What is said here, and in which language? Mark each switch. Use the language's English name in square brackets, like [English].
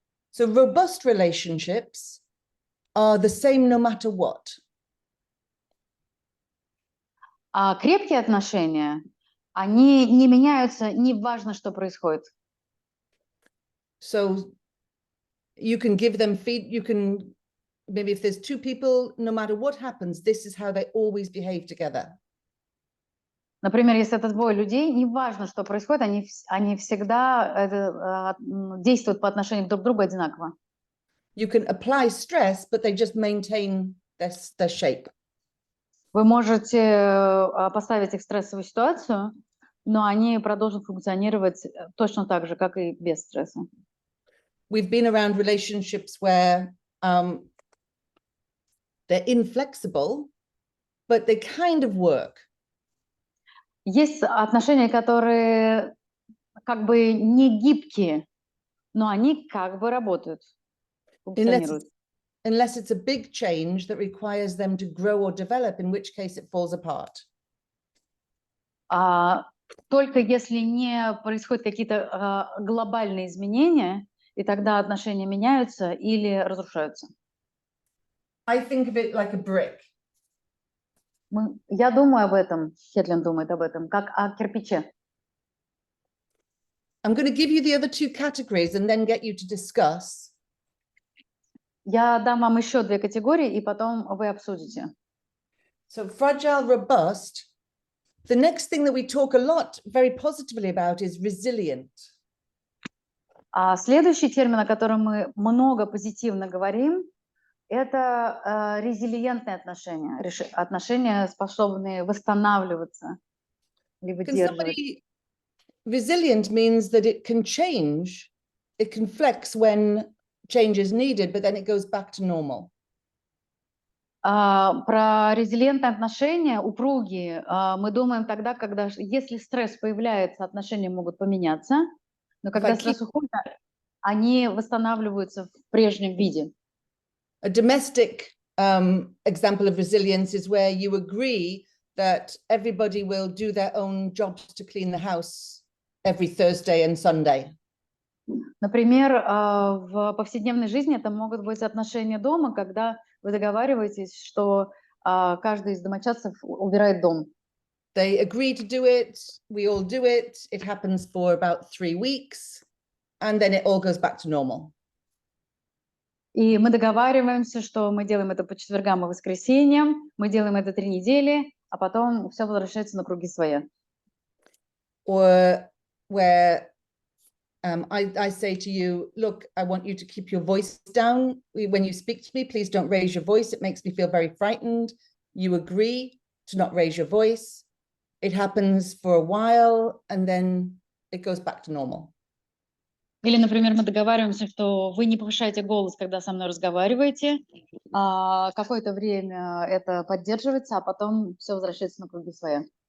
[English] So robust relationships are the same no matter what. [Russian] А крепкие отношения, они не меняются, не важно, что происходит. [English] So you can give them you can, maybe if there's two people, no matter what happens, this is how they always behave together. [Russian] Например, если это двое людей, не важно, что происходит, они всегда действуют по отношению друг к другу одинаково. [English] You can apply stress, but they just maintain their shape. [Russian] Вы можете поставить их в стрессовую ситуацию, но они продолжат функционировать точно так же, как и без стресса. [English] We've been around relationships where they're inflexible, but they kind of work. [Russian] Есть отношения, которые как бы не гибкие, но они как бы работают, функционируют. [English] Unless it's a big change that requires them to grow or develop, in which case it falls apart. [Russian] Только если не происходят какие-то глобальные изменения, и тогда отношения меняются или разрушаются. [English] I think of it like a brick. [Russian] Я думаю об этом, Хетлин думает об этом, как о кирпиче. [English] I'm going to give you the other two categories and then get you to discuss. [Russian] Я дам вам еще две категории, и потом вы обсудите. [English] So fragile, robust. The next thing that we talk a lot very positively about is resilient. [Russian] Следующий термин, о котором мы много позитивно говорим, это резилиентные отношения, отношения, способные восстанавливаться или выдерживать. [English] Resilient means that it can change, it can flex when change is needed, but then it goes back to normal. [Russian] Про резилиентные отношения, упругие, мы думаем тогда, когда, если стресс появляется, отношения могут поменяться, но когда стресс уходит, они восстанавливаются в прежнем виде. [English] A domestic example of resilience is where you agree that everybody will do their own jobs to clean the house every Thursday and Sunday. [Russian] Например, в повседневной жизни это могут быть отношения дома, когда вы договариваетесь, что каждый из домочадцев убирает дом. [English] They agree to do it, we all do it, it happens for about 3 weeks, and then it all goes back to normal. [Russian] И мы договариваемся, что мы делаем это по четвергам и воскресеньям, мы делаем это 3 недели, а потом все возвращается на круги своя. [English] Or where I say to you, look, I want you to keep your voice down. When you speak to me, please don't raise your voice. It makes me feel very frightened. You agree to not raise your voice. It happens for a while and then it goes back to normal. [Russian] Или, например, мы договариваемся, что вы не повышаете голос, когда со мной разговариваете, какое-то время это поддерживается, а потом все возвращается на круги своя.